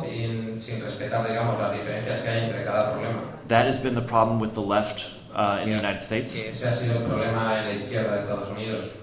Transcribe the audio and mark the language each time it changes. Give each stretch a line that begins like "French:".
Spanish: Sin respetar, digamos, las diferencias que hay entre cada problema.
English: That has been the problem with the left in the United States.
Spanish: Ese ha sido el problema en la izquierda de Estados Unidos.